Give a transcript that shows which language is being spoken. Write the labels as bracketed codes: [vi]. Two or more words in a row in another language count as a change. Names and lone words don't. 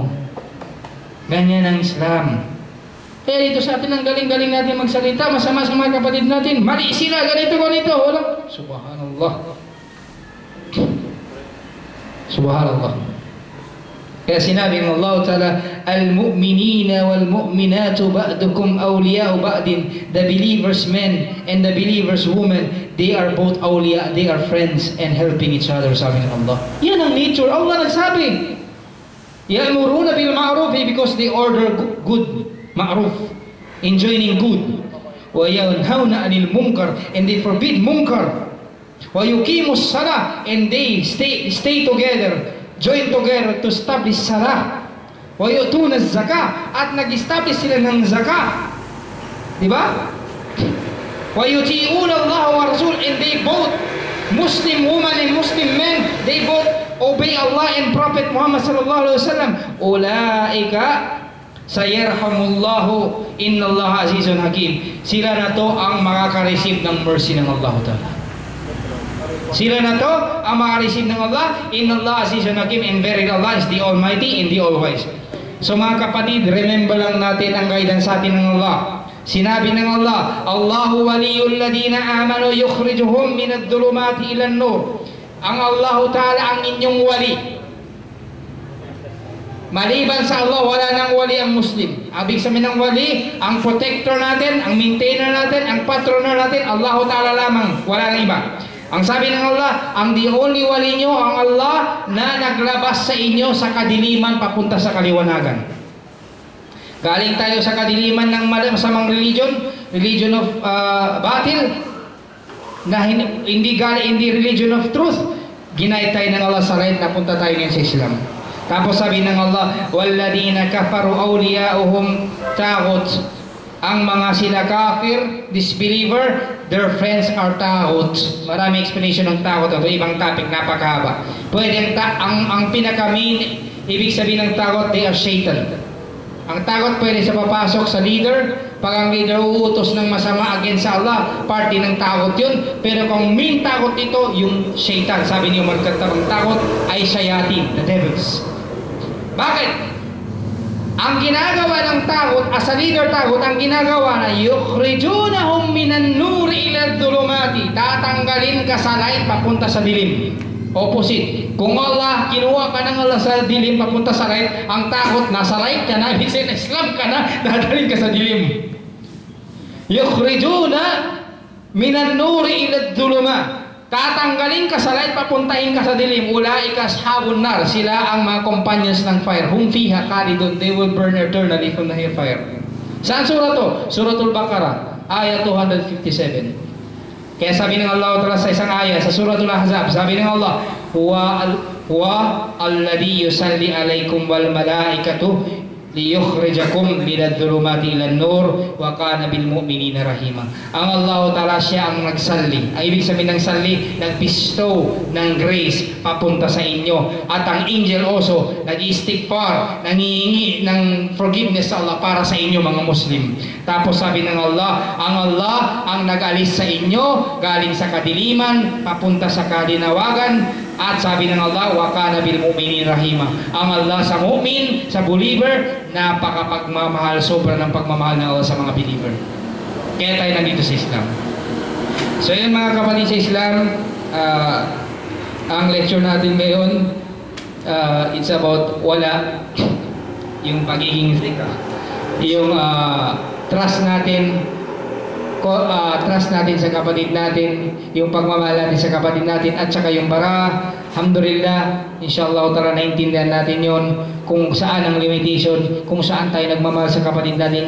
[tl] Ganyan ang Islam. Kaya dito sa atin, ang galing-galing natin magsalita, masama sa mga kapatid natin, mali sila, ganito. Wala. Subhanallah. Subhanallah. Kaya sinabi ng Allah Ta'ala, [ar] المؤمنون والمؤمنات بعضهم أولياء بعض. [en] The believers men and the believers women, they are both awliya, they are friends and helping each other, [tl] sabi ng Allah. Yan ang nature. Allah nagsabi. [ar] يأمرون بالمعروف [en] because they order good, ma'ruf, enjoining good. [ar] وينهون عن المنكر [en] and they forbid munkar. [ar] ويقيمون الصلاة [en] and they stay together. Join together to establish salah. [ar] ويؤتون الزكاة [tl] at nag-establish sila ng zakah. Di ba? [ar] ويطيعون الله ورسول [en] and they both, Muslim woman and Muslim men, they both obey Allah and Prophet Muhammad [ar] صلى الله عليه وسلم. أولئك سيرحمهم الله إن الله عزيز حكيم. [tl] Sila na to ang makaka-receive ng mercy ng Allah Ta'ala. Sila na to ang makareceive ng Allah. [ar] إن الله عزيز حكيم, [en] and verily Allah is the Almighty and the All-Wise. [tl] So mga kapatid, remember lang natin ang guidance sa atin ng Allah. Sinabi ng Allah, [ar] الله ولي الذين آمنوا يخرجهم من الظلمات إلى النور. [tl] Ang Allah Ta'ala ang inyong wali. Maliban sa Allah, wala nang wali ang Muslim. Ibig sabihin ng wali, ang protector natin, ang maintainer natin, ang patroner natin, Allah Ta'ala lamang, wala nang iba. Ang sabi ng Allah, ang the only wali nyo, ang Allah na naglabas sa inyo sa kadiliman papunta sa kaliwanagan. Galing tayo sa kadiliman ng masamang [en] religion of batil, [tl] na hindi [en] religion of truth. [tl] Ginay tayo ng Allah sa right, napunta tayo ngayon sa Islam. Tapos sabi ng Allah, [ar] والذين كفروا أولياؤهم الطاغوت. [tl] Ang mga sila kafir, disbeliever, [en] their friends are taghut. [tl] Marami explanation ng taghut. Ito ibang topic, napakahaba. Pwede ang pinaka-main, ibig sabihin ng taghut, [en] they are Satan. [tl] Ang taghut pwede sa papasok sa leader. Pag ang leader uutos ng masama against sa Allah, party ng taghut yun. Pero kung main taghut ito, yung Satan. Sabi niyo magkatabang taghut ay shayatin, [en] the devils. [tl] Bakit? Ang ginagawa ng taghut, [en] as a leader [tl] taghut, ang ginagawa na [ar] يخرجونهم من النور إلى الظلمات. [tl] Tatanggalin ka sa light papunta sa dilim. Opposite. Kung Allah, kinuha ka ng Allah sa dilim papunta sa light, ang taghut, nasa light ka na, ibig sabihin, Islam ka na, dadalhin ka sa dilim. [ar] يخرجون من النور إلى الظلمات. [tl] Tatanggalin ka sa light, papuntahin ka sa dilim. [ar] أولئك أصحاب النار. [tl] Sila ang mga companions ng fire. [ar] هم فيها خالدون. [en] They will burn eternally from the hellfire. [tl] Saan surah to? Suratul Baqarah, ayat 257. Kaya sabi ng Allah Ta'ala sa isang ayat sa Suratul Ahzab, sabi ng Allah, [ar] هو الذي يصلي عليكم والملائكة ليخرجكم من الظلمات إلى النور وكان بالمؤمنين رحيما. [tl] Ang Allah Ta'ala siya ang nagsalli. Ay ibig sabihin ng salli, nagpistow ng grace papunta sa inyo. At ang angel also nag-istighfar, nangihingi ng forgiveness sa Allah para sa inyo mga Muslim. Tapos sabi ng Allah ang nag-alis sa inyo galing sa kadiliman papunta sa kalinawagan. At sabi ng Allah, [ar] وكان بالمؤمنين رحيما. [tl] Ang Allah sa mu'min, sa believer, napakapagmamahal, sobra ng pagmamahal ng Allah sa mga believer. Kaya tayo nandito sa Islam. So yun mga kapatid sa Islam, ang lecture natin ngayon, [en] it's about [tl] wala, yung pagiging yung trust natin, trust natin sa kapatid natin, yung pagmamahal natin sa kapatid natin, at saka yung bara. Alhamdulillah, inshallah tara naintindihan natin yon, kung saan ang limitation, kung saan tayo nagmamahal sa kapatid natin.